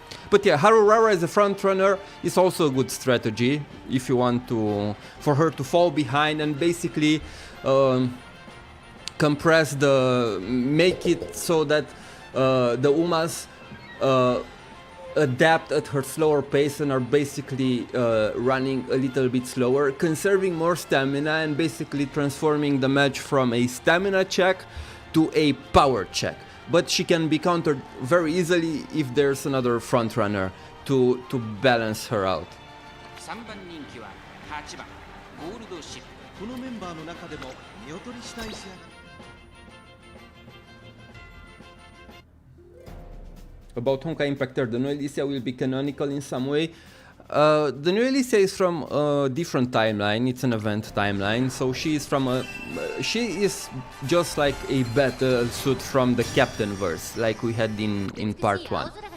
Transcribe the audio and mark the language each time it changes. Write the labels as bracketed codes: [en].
[en] But yeah, Harurara as a frontrunner is also a good strategy if you want for her to fall behind and basically make it so that the Umas adapt at her slower pace and are basically running a little bit slower, conserving more stamina and basically transforming the match from a stamina check to a power check. But she can be countered very easily if there's another frontrunner to balance her out. [ja] 3番人気は8番ゴールドシップこのメンバーの中でも見劣りしたい仕上がり [en] About Honkai Impact, the new Elysia will be canonical in some way. The new Elysia is from a different timeline. It's an event timeline, so she is just like a battle suit from the Captain verse, like we had in part 1.